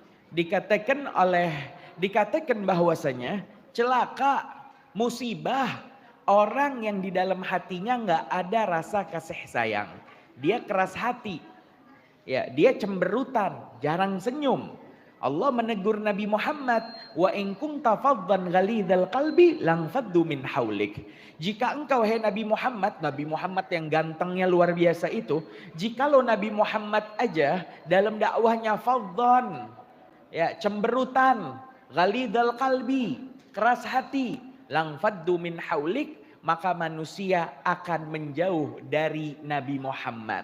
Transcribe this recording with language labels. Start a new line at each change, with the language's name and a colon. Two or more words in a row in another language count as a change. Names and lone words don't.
Indonesian: Dikatakan bahwasanya celaka, musibah orang yang di dalam hatinya nggak ada rasa kasih sayang. Dia keras hati, ya, dia cemberutan, jarang senyum. Allah menegur Nabi Muhammad,
Arabic: وإن كنت فظا غليظ القلب لانفضوا من حولك.
Indonesian: Jika engkau hai Nabi Muhammad yang gantengnya luar biasa itu, jikalau Nabi Muhammad aja dalam dakwahnya faddan, ya, cemberutan,
Arabic: غليظ القلب,
Indonesian: keras hati,
Arabic: لانفضوا من حولك,
Indonesian: maka manusia akan menjauh dari Nabi Muhammad.